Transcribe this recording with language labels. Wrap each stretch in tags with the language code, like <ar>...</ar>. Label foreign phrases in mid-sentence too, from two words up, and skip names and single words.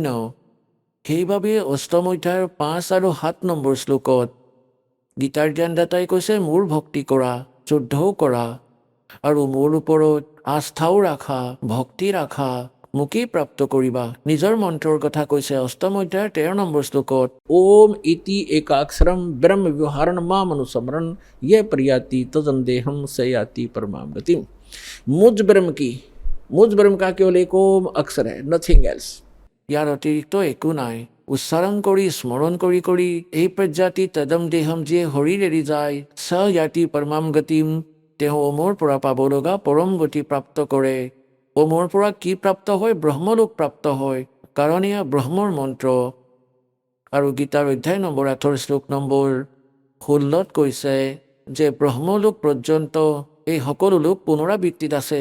<as>সেইবাবে অষ্টম অধ্যায়ৰ 5 আৰু 7 নম্বৰ শ্লোকত গীতাৰ জ্ঞানদাতাই কৈছে, মোৰ ভক্তি কৰা, যুদ্ধও কৰা আৰু মোৰ ওপৰত আস্থাও ৰাখা, ভক্তি ৰাখা, মোকেই প্ৰাপ্ত কৰিবা। নিজৰ মন্ত্ৰৰ কথা কৈছে অষ্টম অধ্যায়ৰ 13 নম্বৰ শ্লোকত,</as> <sa>ওম ইতি একাক্ষৰম ব্ৰহ্ম ব্যৱহাৰণ মামনুস্মৰণ য়ে প্ৰিয়াতি তজন্দেহম সয়াতি परमाम गतिम।</sa> <hi>मुझ ब्रह्म का केवल एक ओम अक्षर है,</hi> <en>nothing else.</en> <as>ইয়াৰ অতিৰিক্ত একো নাই। উচ্চাৰণ কৰি স্মৰণ কৰি কৰি</as> <sa>এই প্ৰজাতি তদম দেহম</sa> <as>যিয়ে শৰীৰ এৰি যায়,</as> <sa>স ইয়াতি পৰমাম গতিম,</sa> <as>তেওঁ ওমৰ পৰা পাব লগা পৰম গতি প্ৰাপ্ত কৰে। ওমৰ পৰা কি প্ৰাপ্ত হয়? ব্ৰহ্মলোক প্ৰাপ্ত হয়, কাৰণ এয়া ব্ৰহ্মৰ মন্ত্ৰ। আৰু গীতাৰ অধ্যায় নম্বৰ 8 শ্লোক নম্বৰ 16 কৈছে যে ব্ৰহ্মলোক পৰ্যন্ত এই সকলো লোক পুনৰাবৃত্তিত আছে।</as>